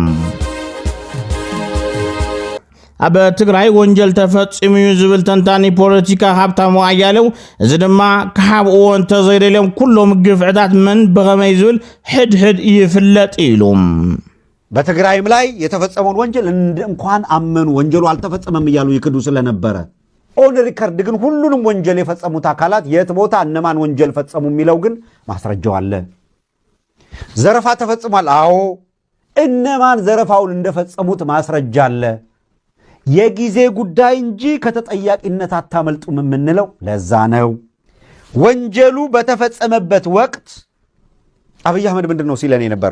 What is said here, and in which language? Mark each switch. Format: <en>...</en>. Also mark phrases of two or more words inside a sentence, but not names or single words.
<ti>ኣብ ትግራይ ወንጀል ተፈጽሙ ዝብል ተንታኒ ፖለቲካ ሃብታሙ ኣያሌው እዚ ድማ ካብኡ እንተዘይደልዮም ኩሎም ግፍዕታት መን በኸመይ ዝብል ሕድሕድ ይፍለጥ ኢሉ</ti> <am>በትግራይም ላይ የተፈጸመውን ወንጀል እንኳን አመኑ ወንጀሉ አልተፈጸመም እያሉ ይክዱ ስለነበረ</am> <en>on record</en> <am>ግን ሁሉንም ወንጀል የፈጸሙት አካላት የት ቦታ እነማን ወንጀል ፈጸሙ የሚለው ግን ማስረጃው አለ። ዘረፋ ተፈጽሟል። አዎ እነማን ዘረፋውን እንደፈጸሙት ማስረጃ አለ። የጊዜ ጉዳይ እንጂ ከተጠያቂነት አታመልጡም የምንለው ለዛ ነው። ወንጀሉ በተፈጸመበት ወቅት አብይ አህመድ ምንድነው ሲለን የነበረው?</am>